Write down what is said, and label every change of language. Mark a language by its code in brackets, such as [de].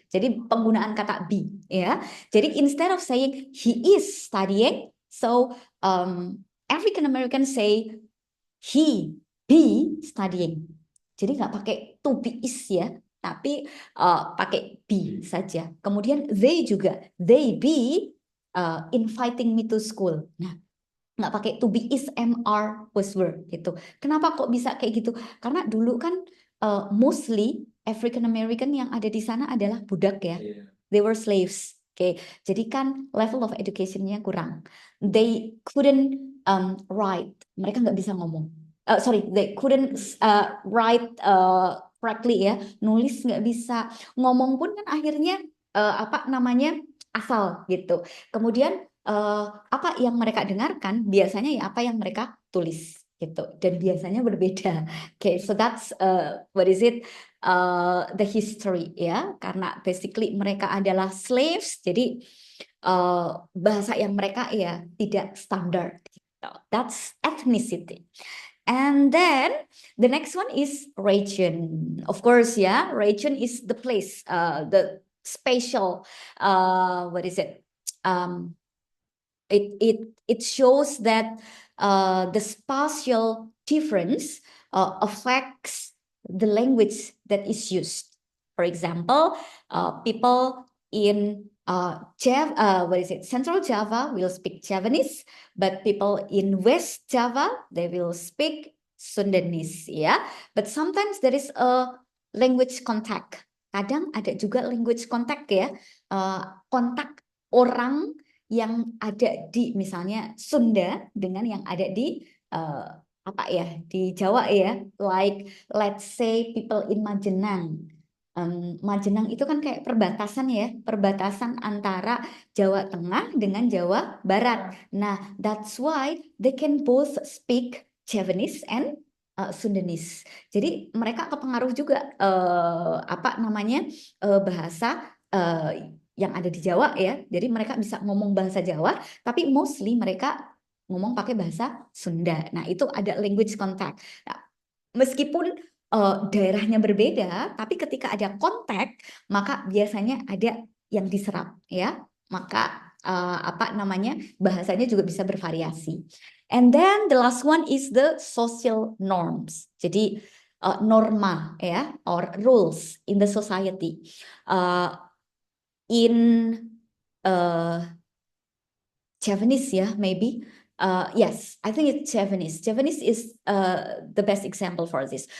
[id] Jadi penggunaan kata be ya. [en] Jadi instead of saying he is studying, so African American say he be studying. [id] Jadi nggak pakai to be is ya, tapi pakai be saja. [en] Kemudian they juga, they be inviting me to school. [id] Nah, nggak pakai to be is MR buzzword gitu. Kenapa kok bisa kayak gitu? Karena dulu kan mostly African American yang ada di sana adalah budak ya. [en] They were slaves. [id] Oke, jadi kan [en] level of education-nya kurang. They couldn't write. [id] Mereka nggak bisa ngomong. [en] Sorry, they couldn't write correctly ya. [id] Nulis nggak bisa. Ngomong pun kan akhirnya apa namanya asal gitu. Kemudian apa yang mereka dengarkan biasanya ya apa yang mereka tulis gitu, dan biasanya berbeda. [en] Okay, so that's what is it, the history [id] ya, karena basically mereka adalah slaves, jadi bahasa yang mereka ya tidak standar gitu. [en] That's ethnicity. And then the next one is region. Of course, yeah, region is the place, the spatial, what is it? It shows that the spatial difference affects the language that is used. For example, people in Central Java will speak Javanese, but people in West Java, they will speak Sundanese, ya. But sometimes there is a language contact. [id] Kadang ada juga language contact ya, kontak orang yang ada di misalnya Sunda dengan yang ada di apa ya, di Jawa ya, [en] like let's say people in Majenang. [id] Majenang itu kan kayak perbatasan ya, perbatasan antara Jawa Tengah dengan Jawa Barat. Nah, [en] that's why they can both speak Javanese and Sundanese. [id] Jadi mereka kepengaruh juga bahasa yang ada di Jawa ya. Jadi mereka bisa ngomong bahasa Jawa, tapi mostly mereka ngomong pakai bahasa Sunda. Nah, itu ada language contact. Nah, meskipun daerahnya berbeda, tapi ketika ada kontak, maka biasanya ada yang diserap ya. Maka bahasanya juga bisa bervariasi. [en] And then the last one is the social norms. [id] Jadi norma ya [en] or rules in the society. In Javanese ya maybe. Yes, I think it's Javanese. Javanese is the best example for this.